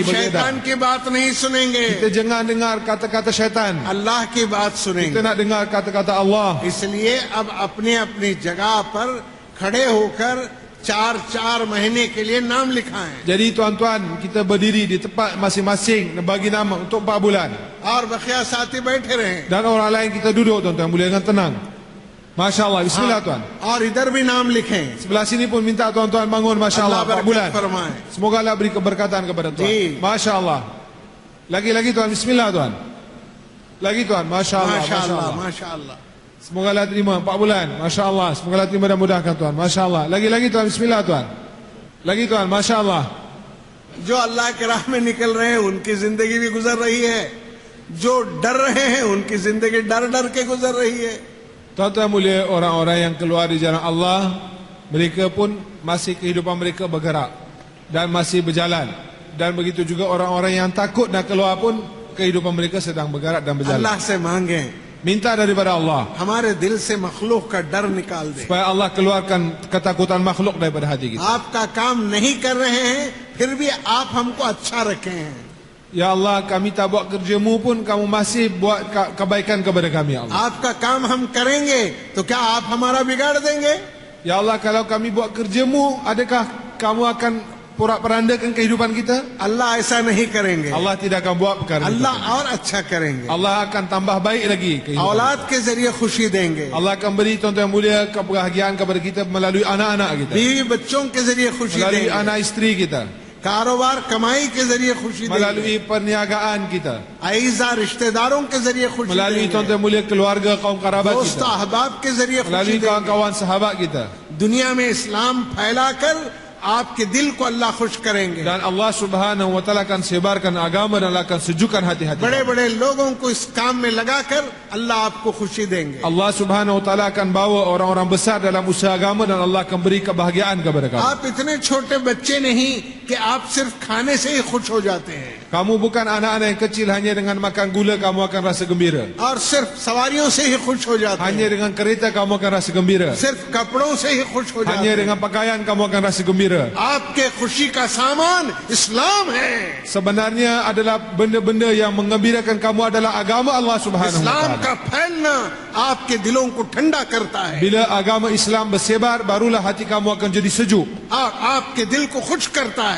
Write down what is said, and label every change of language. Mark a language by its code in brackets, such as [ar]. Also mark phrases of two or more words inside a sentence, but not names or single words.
[hi] शैतान [ms] beredar. [hi] की बात नहीं सुनेंगे, [ms] Kita jangan dengar kata-kata syaitan. [hi] अल्लाह की बात [ms] Kita [hi] सुनेंगे. [ms] nak dengar kata-kata Allah. [hi] इसलिए अब अपनी अपनी जगह पर खड़े होकर 4 महीने के लिए नाम लिखाएं. [ms] Jadi tuan-tuan, kita berdiri di tempat masing-masing dan bagi nama untuk 4 bulan. [hi] और बखिया साथी बैठे रहें. [ms] Dan orang lain kita duduk tuan-tuan, boleh dengan tenang. [ar] ما شاء الله, [ms] bismillah tuan. [hi] और इधर भी नाम लिखें. [ms] Sebelah sini pun minta tuan-tuan bangun, [ar] ما شاء الله, [hi] अल्लाह [ms] 4 bulan. [hi] बरकत फरमाए. [ms] Semoga Allah beri keberkatan kepada tuan. [hi] Ji. [ar] ما شاء الله. [ms] Lagi-lagi tuan, bismillah tuan. Lagi tuan, [ar] ما شاء الله, [hi] माशा [ms] Masya [hi] अल्लाह [ms] Allah. [ar] ما شاء الله. [ms] Semoga Allah terima 4 bulan. [ar] ما شاء الله. [ms] Semoga Allah terima dan mudahkan tuan. [ar] ما شاء الله. [ms] Lagi-lagi tuan, bismillah tuan. Lagi tuan, [ar] ما شاء الله. [hi] जो अल्लाह के राह में निकल रहे हैं उनकी जिंदगी भी गुजर रही है. जो डर रहे हैं उनकी जिंदगी डर डर के गुजर रही है. [ms] Tuan-tuan mulia, orang-orang yang keluar di jalan Allah, mereka pun masih kehidupan mereka bergerak dan masih berjalan. Dan begitu juga orang-orang yang takut nak keluar pun kehidupan mereka sedang bergerak dan berjalan. [hi] अल्लाह से मांगे [ms] Minta daripada Allah [hi] हमारे दिल से मखलूक का डर निकाल दे. [ms] supaya Allah keluarkan ketakutan makhluk daripada hati kita. [hi] आपका काम नहीं कर रहे हैं फिर भी आप हमको अच्छा रखे हैं. [ar] يا الله, [ms] kami tak buat kerjamu pun kamu masih buat kebaikan kepada kami, [ar] يا الله. [hi] आपका काम हम करेंगे तो क्या आप हमारा बिगाड़ देंगे? [ar] يا الله, [ms] kalau kami buat kerjamu, adakah kamu akan porak-perandakan kehidupan kita? [hi] अल्लाह ऐसा नहीं करेंगे. [ms] Allah tidak akan buat perkara itu. [hi] अल्लाह और अच्छा करेंगे. [ms] Allah akan tambah baik lagi kehidupan. [hi] औलाद के जरिए खुशी देंगे. [ms] Allah akan beri tuan-tuan mulia kebahagiaan kepada kita melalui anak-anak kita, [hi] बीवी बच्चों के जरिए खुशी [ms] melalui [hi] देंगे. [ms] anak isteri kita, [hi] कारोबार कमाई के जरिए खुशी देंगे. [ms] melalui perniagaan kita, [hi] आइज़ा रिश्तेदारों के जरिए खुशी [ms] melalui [hi] देंगे. [ms] tuan-tuan mulia keluarga, kaum kerabat [hi] दोस्त [ms] kita, [hi] अहबाब के जरिए खुशी [ms] melalui [hi] देंगे. [ms] kawan-kawan sahabat kita. [hi] दुनिया में इस्लाम फैलाकर आपके दिल को अल्लाह खुश करेंगे. [ms] Dan Allah [ar] سبحانه وتعالى [ms] akan sebarkan agama dan Allah akan sejukkan hati-hati. [hi] बड़े बड़े लोगों को इस काम में लगाकर अल्लाह आपको खुशी देंगे. [ms] Allah [ar] سبحانه وتعالى [ms] akan bawa orang-orang besar dalam usaha agama dan Allah akan beri kebahagiaan kepada kamu. [hi] आप इतने छोटे बच्चे नहीं कि आप सिर्फ खाने से ही खुश हो जाते हैं [ms] Kamu bukan anak-anak yang kecil, hanya dengan makan gula kamu akan rasa gembira. [hi] और सिर्फ सवारियों से ही खुश हो जाते [ms] Hanya [hi] हैं, [ms] dengan kereta kamu akan rasa gembira. [hi] सिर्फ कपड़ों से ही खुश हो जाते [ms] Hanya [hi] हैं. [ms] dengan pakaian kamu akan rasa gembira. gembira. [hi] आपके खुशी का सामान इस्लाम है। [ms] Sebenarnya adalah benda-benda yang mengembirakan kamu adalah agama Allah [ar] سبحانه و [hi] इस्लाम [ms] taala. [hi] का फैलना आपके दिलों को ठंडा करता है [ms] Bila agama Islam bersebar, barulah hati kamu akan jadi sejuk. [hi] और आपके दिल को खुश करता है।